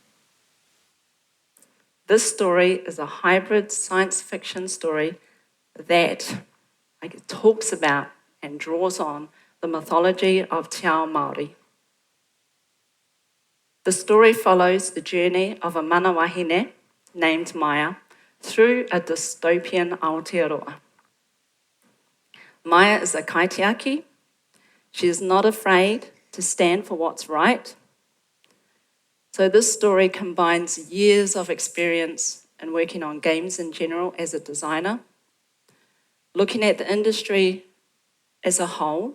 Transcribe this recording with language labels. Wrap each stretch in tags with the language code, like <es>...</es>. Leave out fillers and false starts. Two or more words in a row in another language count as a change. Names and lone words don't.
<en>This story is a hybrid science fiction story that talks about and draws on the mythology of</en> <mi>Te Ao Māori.</mi> <en>The story follows the journey of a</en> <mi>mana wahine</mi> <en>named Maya through a dystopian Aotearoa. Maya is a kaitiaki. She is not afraid to stand for what's right. So this story combines years of experience in working on games in general as a designer, looking at the industry as a whole.</en>